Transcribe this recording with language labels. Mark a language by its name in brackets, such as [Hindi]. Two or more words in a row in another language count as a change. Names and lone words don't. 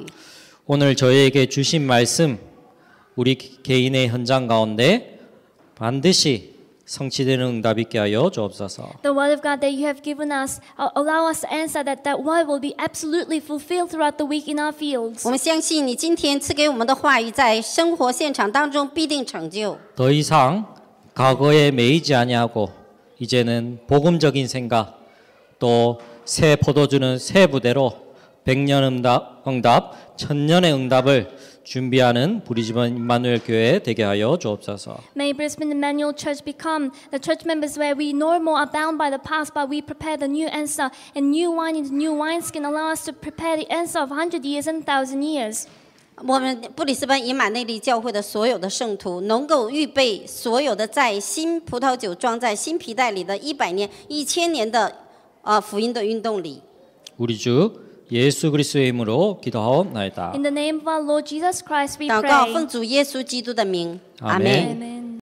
[Korean] 오늘 저희에게 주신 말씀 우리 개인의 현장 가운데 반드시 성취되는 응답 있게 하여 주옵소서. [English] The word of God that you have given us, allow us to answer that word will be absolutely fulfilled throughout the week in our fields. [Chinese] 我们相信你今天赐给我们的话语，在生活现场当中必定成就。 [Korean] 더 이상 과거에 매이지 아니하고 이제는 복음적인 생각 또 새 포도주는 새 부대로 100년 응답, 1000년의 응답을 준비하는 브리즈번 임마누엘 교회 되게 하여 주옵소서. [English] May Brisbane Emmanuel Church become the church members where we no more are bound by the past, but we prepare the new answer, and new wine into new wineskin allow us to prepare the answer of 100 years and 1,000 years. [Chinese] 我们布里斯班以马内利教会的所有的圣徒，能够预备所有的在新葡萄酒装在新皮带里的100年、1000年的福音的运动里。 [Korean] 우리 주 예수 그리스도의 이름으로 기도하옵나이다. [English] In the name of our Lord Jesus Christ, we [Chinese] 祷告，奉 [English] pray. [Chinese] 主耶稣基督的名， [Korean] 아멘. [Chinese] 阿门。 [English] Amen.